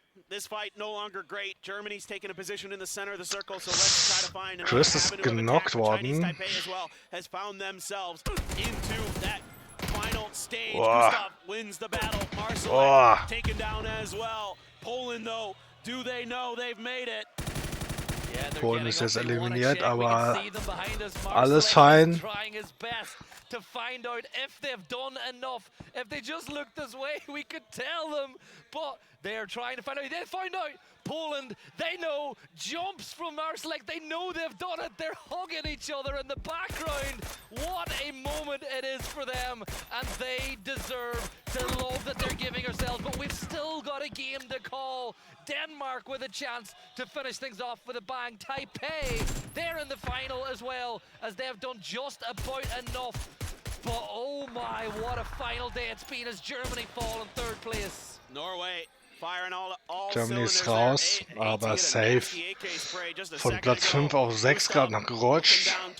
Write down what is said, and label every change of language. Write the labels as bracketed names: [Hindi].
[English] This fight no longer great. Germany's taking a position in the center of the circle, so let's try to find another avenue of attack. Chinese Taipei as well has found themselves into that final stage. Gustav wins the battle. Marcel taken down as well. Poland, though, do they know they've made it? [German] Polen ist jetzt eliminiert, aber alles fein. [English] To find out if they've done enough. If they just looked this way, we could tell them. But they're trying to find out. They find out. Poland, they know, jumps from Marsalek. They know they've done it. They're hugging each other in the background. What a moment it is for them. And they deserve the love that they're giving ourselves. But we've still got a game to call. Denmark with a chance to finish things off with a bang. Taipei, they're in the final as well, as they've done just about enough. But oh my, what a final day it's been as Germany fall in 3rd place. Norway firing all [German] Germany ist raus, aber safe. Von Platz 5 auf 6 gerade noch gerutscht.